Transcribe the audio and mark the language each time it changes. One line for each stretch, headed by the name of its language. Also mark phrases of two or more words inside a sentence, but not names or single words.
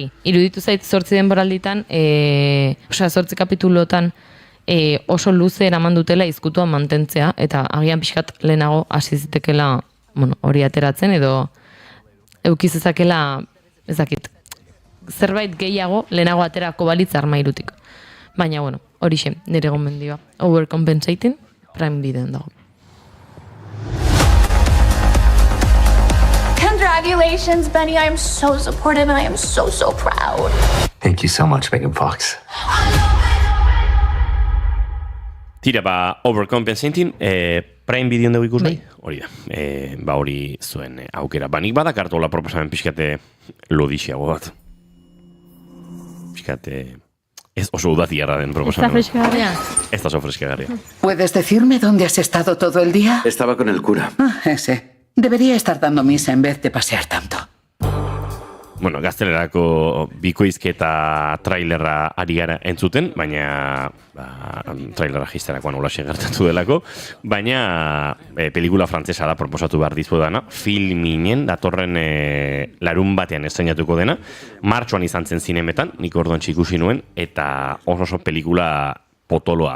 Basque: Iruditu zait 8 denboralditan, 8 kapitulotan oso luze eraman dutela izkutuan mantentzea, eta agian pixkat lehenago hasi zitekela hori ateratzen, edo eukizezakela, ezakit, zerbait gehiago lehenago aterako balitz armairutik. Baina, bueno, horixe, nire gomendioa. Overcompensating, Prime Videoan dago.
English: Congratulations, Benny. I am so supportive and I am so proud. Thank you so much, Megan Fox.
Basque: Tira, Overcompensating, Prime Videoan dugu ikus nahi? Hori da, hori zuen aukera. Nik badakartola proposamen pixkate lodixiago bat. Pixkate... Ez oso udatiarra den proposamen.
Spanish: ¿Está frescagarria?
Basque: Ez da oso frescagarria.
Spanish: ¿Puedes decirme dónde has estado todo el día? Estaba con el cura. Ese. Debería estar dando misa en vez de pasear tanto.
Basque: Bueno, gaztelerako bikoizketa trailerra ari gara entzuten, baina trailerra jisterakoan olaxe gertatu delako, baina pelikula frantzesa da proposatu behar dizudana, filminen datorren larun batean estreinatuko dena, martxoan izan zen zinemetan, nik orduan ikusi nuen, eta oso pelikula potoloa.